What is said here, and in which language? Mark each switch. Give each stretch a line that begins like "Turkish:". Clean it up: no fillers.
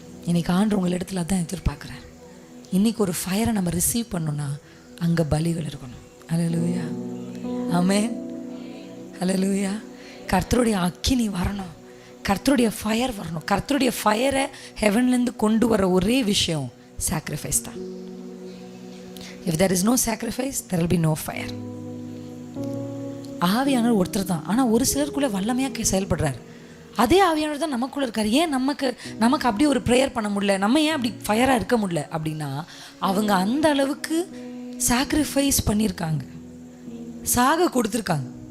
Tamil: இன்னைக்கு ஆண்டு உங்கள் இடத்துல அதான் எதிர்பார்க்குறார். இன்னைக்கு ஒரு ஃபயரை நம்ம ரிசீவ் பண்ணோம்னா அங்கே பலிகள் இருக்கணும். ஹல்லேலூயா, ஆமென், ஹல்லேலூயா. கர்த்தருடைய அக்கினி வரணும், கர்த்தருடைய ஃபயர் வரணும். கர்த்தருடைய ஃபயரை ஹெவன்லேருந்து கொண்டு வர ஒரே விஷயம் சாக்ரிஃபைஸ் தான்.
English: If there is no sacrifice, there will be no fire.
Tamil: ஆவியானவர் ஒருத்தர் தான், ஆனால் ஒரு சிலருக்குள்ளே வல்லமையாக செயல்படுறாரு. அதே ஆவியானவர் தான் நமக்குள்ளே இருக்கார். ஏன் நமக்கு அப்படி ஒரு ப்ரேயர் பண்ண முடியல, நம்ம ஏன் அப்படி ஃபயராக இருக்க முடியல அப்படின்னா, அவங்க அந்த அளவுக்கு சாக்ரிஃபைஸ் பண்ணியிருக்காங்க, சாக கொடுத்துருக்காங்க.